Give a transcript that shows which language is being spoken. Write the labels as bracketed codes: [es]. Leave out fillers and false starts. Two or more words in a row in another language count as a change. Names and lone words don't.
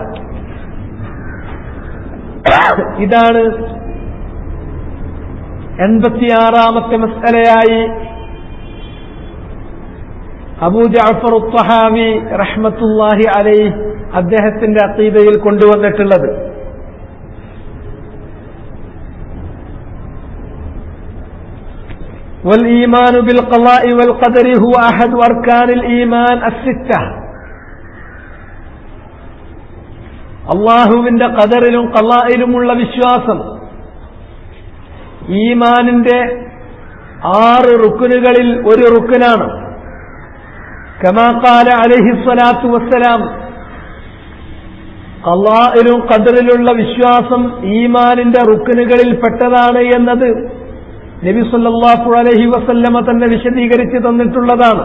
[ml] ഇതാണ് 86ാമത്തെ മസ്അലയായി അബൂ ജഅഫർ അത്ത്വഹാവി [ar] رحمة الله عليه [ml] അദ്ദേഹത്തിന്റെ അഖീദയിൽ കൊണ്ടുവന്നിട്ടുള്ളത്. [ar] والإيمان بالقضاء والقدر هو أحد أركان الإيمان الستة. [ml] അല്ലാഹുവിന്റെ ഖദറിലും ഖളായിലുമുള്ള വിശ്വാസം ഈമാനിന്റെ 6 റുക്നുകളിൽ ഒരു റുക്നാണ്. [ar] كما قال عليه الصلاة والسلام, [ml] ഖളായിലും ഖദറിലുള്ള വിശ്വാസം ഈമാനിന്റെ റുക്നുകളിൽ പെട്ടതാണ് എന്നത് നബി [ar] صلى الله عليه وسلم [ml] തന്നെ വിശദീകരിച്ച് തന്നിട്ടുള്ളതാണ്.